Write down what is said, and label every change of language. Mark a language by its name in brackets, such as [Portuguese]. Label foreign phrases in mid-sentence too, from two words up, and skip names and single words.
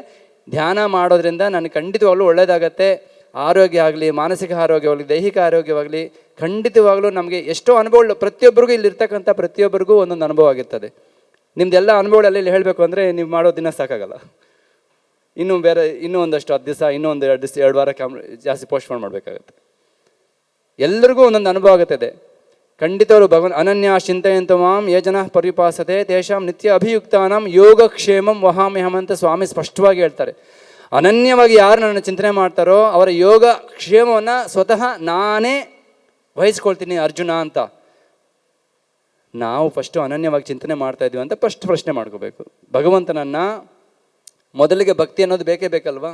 [Kannada] ಧ್ಯಾನ ಮಾಡೋದ್ರಿಂದ ನನಗೆ ಖಂಡಿತವಾಗ್ಲೂ ಒಳ್ಳೆಯದಾಗತ್ತೆ. ಆರೋಗ್ಯ ಆಗಲಿ, ಮಾನಸಿಕ ಆರೋಗ್ಯವಾಗಲಿ, ದೈಹಿಕ ಆರೋಗ್ಯವಾಗಲಿ, ಖಂಡಿತವಾಗ್ಲೂ ನಮಗೆ ಎಷ್ಟೋ ಅನುಭವಗಳು ಪ್ರತಿಯೊಬ್ಬರಿಗೂ ಇಲ್ಲಿರ್ತಕ್ಕಂಥ ಪ್ರತಿಯೊಬ್ಬರಿಗೂ ಒಂದೊಂದು ಅನುಭವ ಆಗಿರ್ತದೆ. ನಿಮ್ದೆಲ್ಲ ಅನುಭವಗಳಲ್ಲಿ ಹೇಳಬೇಕು ಅಂದರೆ ನೀವು ಮಾಡೋ ದಿನ ಸಾಕಾಗಲ್ಲ. ಇನ್ನೂ ಒಂದಷ್ಟು 10 ದಿವಸ, ಇನ್ನೊಂದು 2 ದಿವಸ, 2 ವಾರ ಜಾಸ್ತಿ ಪೋಸ್ಟ್ಪೋನ್ ಮಾಡಬೇಕಾಗತ್ತೆ. ಎಲ್ಲರಿಗೂ ಒಂದೊಂದು ಅನುಭವ ಆಗುತ್ತದೆ. ಖಂಡಿತವರು [Sanskrit] ಭಗವನ್ ಅನನ್ಯ ಚಿಂತೆಯಂತ ಮಾಂ ಯೇ ಜನ ಪರಿಪಾಸತೆ ತೇಷಾಂ ನಿತ್ಯ ಅಭಿಯುಕ್ತಾನಾಂ ಯೋಗಕ್ಷೇಮಂ ವಹಾಮ್ಯಹಂ [Kannada] ಅಂತ ಸ್ವಾಮಿ ಸ್ಪಷ್ಟವಾಗಿ ಹೇಳ್ತಾರೆ. ಅನನ್ಯವಾಗಿ ಯಾರು ನನ್ನ ಚಿಂತನೆ ಮಾಡ್ತಾರೋ ಅವರ ಯೋಗ ಕ್ಷೇಮವನ್ನು ಸ್ವತಃ ನಾನೇ ವಹಿಸ್ಕೊಳ್ತೀನಿ ಅರ್ಜುನ ಅಂತ. ನಾವು ಫಸ್ಟು ಅನನ್ಯವಾಗಿ ಚಿಂತನೆ ಮಾಡ್ತಾ ಇದ್ದೀವಿ ಅಂತ ಫಸ್ಟ್ ಪ್ರಶ್ನೆ ಮಾಡ್ಕೋಬೇಕು. ಭಗವಂತನನ್ನು ಮೊದಲಿಗೆ ಭಕ್ತಿ ಅನ್ನೋದು ಬೇಕೇ ಬೇಕಲ್ವಾ?